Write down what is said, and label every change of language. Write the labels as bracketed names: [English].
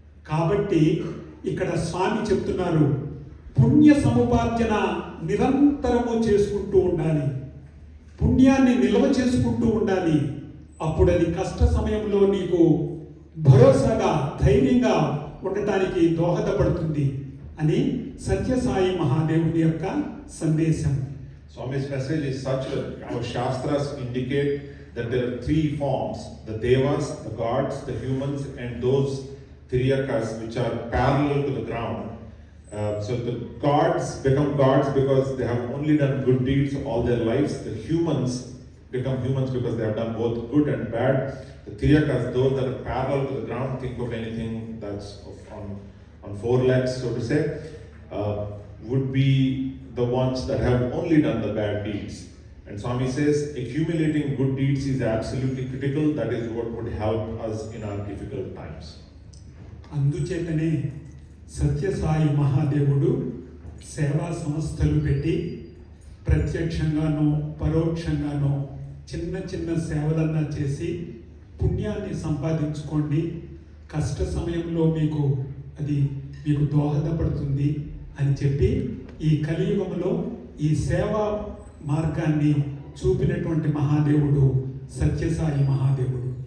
[Telugu] కాబట్టి ఇక్కడ స్వామి చెప్తున్నారు, పుణ్య సముపార్జన నిరంతరము చేసుకుంటూ ఉండాలి, పుణ్యాన్ని నిల్వ చేసుకుంటూ ఉండాలి. అప్పుడు అది కష్ట సమయంలో నీకు భరోసాగా ధైర్యంగా ఉండటానికి దోహదపడుతుంది అని సత్యసాయి మహాదేవుని యొక్క సందేశం. [English] Swami's message is such that our Shastras indicate that there are three forms: the Devas, the gods, the humans, and those Tiriyakas which are parallel to the ground. So the gods become gods because they have only done good deeds all their lives. The humans become humans because they have done both good and bad. The Tiriyakas, those that are parallel to the ground, think of anything that's on four legs, so to say, would be the ones that have only done the bad deeds. And Swami says accumulating good deeds is absolutely critical. That is what would help us in our difficult times. [Telugu] అందుచేతనే సత్యసాయి మహాదేవుడు సేవా సంస్థలు పెట్టి ప్రత్యక్షంగానో పరోక్షంగానో చిన్న చిన్న సేవలన్నా చేసి పుణ్యాన్ని సంపాదించుకోండి, కష్ట సమయంలో అది మీకు దోహదపడుతుంది అని చెప్పి ఈ కలియుగంలో ఈ సేవా మార్గాన్ని చూపినటువంటి మహాదేవుడు సత్యసాయి మహాదేవుడు.